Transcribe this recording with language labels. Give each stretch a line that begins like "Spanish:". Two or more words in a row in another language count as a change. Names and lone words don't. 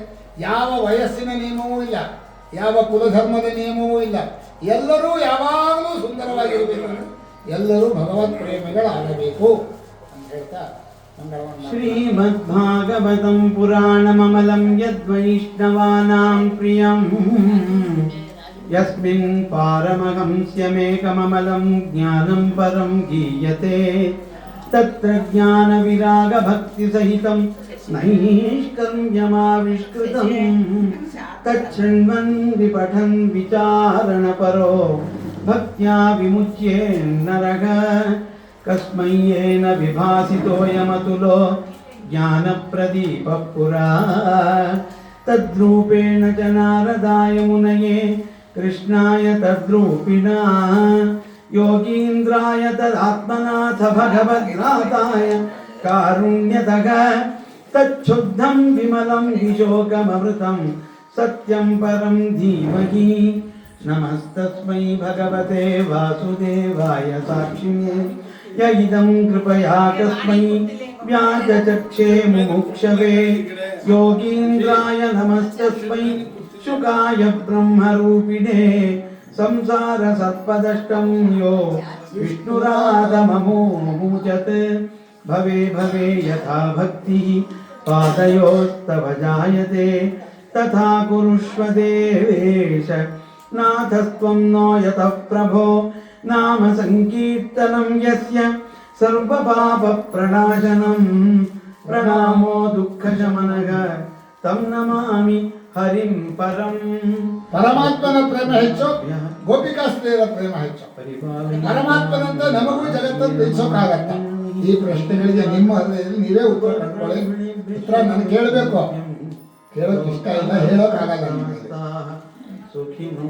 Kannada: ಯಾವ ವಯಸ್ಸಿನ ನಿಯಮವೂ ಇಲ್ಲ, ಯಾವ ಕುಲಧರ್ಮದ ನಿಯಮವೂ ಇಲ್ಲ. ಎಲ್ಲರೂ ಯಾವಾಗಲೂ ಸುಂದರವಾಗಿರಬೇಕು, ಎಲ್ಲರೂ ಭಗವತ್ ಪ್ರೇಮಿಗಳಾಗಬೇಕು ಅಂತ ಹೇಳ್ತಾ ಮಂಗಳವನ್ನು.
Sanskrit: ಶ್ರೀಮದ್ಭಾಗವತಂ ಪುರಾಣಮಮಲಂ ಯದ್ವೈಷ್ಣವಾನಾಂ ಪ್ರಿಯಂ ಯಸ್ಮಿನ್ ಪಾರಮಹಂಸ್ಯಮೇಕಮಮಲಂ ಜ್ಞಾನಂ ಪರಂ ಗೀಯತೆ ತತ್ರ ಜ್ಞಾನ ವಿರಾಗ ಭಕ್ತಿ ಸಹಿತಂ ನೈಷ್ಕರ್ಮ್ಯಮಾವಿಷ್ಕೃತಂ ತಚ್ಛೃಣ್ವನ್ ವಿಪಠನ್ ವಿಚಾರಣಪರೋ ಭಕ್ತ್ಯಾ ವಿಮುಚ್ಯೇನ್ನರಃ ಕಸ್ಮೈ ಯೇನ ವಿಭಾಸಿತೋಯಮತುಲೋ ಜ್ಞಾನಪ್ರದೀಪಃ ಪುರಾ ತದ್ರೂಪೇಣ ಚ ನಾರದಾಯ ಮುನಯೇ ಕೃಷ್ಣಾಯ ತದ್ರೂಪಿಣಾ ಯೋಗೀಂದ್ರಾಯ ತದಾತ್ಮನಾಥ ಭಗವದ್ರಾತಾಯ ಕಾರುಣ್ಯತಃ ತಚ್ಛುದ್ಧಂ ವಿಮಲಂ ವಿಶೋಕಮೃತಂ ಸತ್ಯಂ ಪರಂ ಧೀಮಹಿ ನಮಸ್ತಸ್ಮೈ ಭಗವತೆ ವಾಸುದೇವಾಯ ಸಾಕ್ಷಿಣೇ ಯ ಇದಂ ಕೃಪಯಾ ತಸ್ಮೈ ವ್ಯಾಜಚಕ್ಷೇ ಮುಮುಕ್ಷವೇ ಯೋಗೀಂದ್ರಾಯ ನಮಸ್ತಸ್ಮೈ ಶುಕಾಯ ಬ್ರಹ್ಮರೂಪಿಣೇ ಸಂಸಾರ ಸತ್ಪದಷ್ಟಂ ಯೋ ವಿಷ್ಣುರಾಧಮಮೋಮುಚತ್ ಭವೆ ಭವೆ ಯಥಾ ಭಕ್ತಿ ಪಾದಯೋಸ್ತವ ಜಾಯತೆ ತಥಾ ಕುರುಷ್ವ ದೇವೇಶ ನಾಥಸ್ತ್ವಂ ನೋ ಯತಃ ಪ್ರಭೋ ನಾಮ ಸಂಕೀರ್ತನಂ ಯಸ್ಯ ಸರ್ವಪಾಪ ಪ್ರಣಾಶನಂ ಪ್ರಣಾಮೋ ದುಃಖಶಮನಃ ತಂ ನಮಾಮಿ ಹರಿಂ ಪರಂ.
Kannada: ಪರಮಾತ್ಮನ ಪ್ರೇಮ ಹೆಚ್ಚು, ಗೋಪಿಕಾಸ್ತ್ರೀಯರ ಪ್ರೇಮ ಹೆಚ್ಚು. ಪರಮಾತ್ಮನಂತ ನಮಗೂ ಜಗತ್ತನ್ನು ತಿಳಿಸೋಕ್ಕಾಗತ್ತ? ಈ ಪ್ರಶ್ನೆಗಳಿಗೆ ನಿಮ್ಮ ಹೃದಯದಲ್ಲಿ ನೀವೇ ಉತ್ತರ ಕಂಡುಕೊಳ್ಳಿ. ಉತ್ತರ ನನಗೆ ಕೇಳಬೇಕು, ಕೇಳೋಕೆ ಇಷ್ಟ ಇಲ್ಲ, ಹೇಳೋಕ್ಕಾಗಲ್ಲ.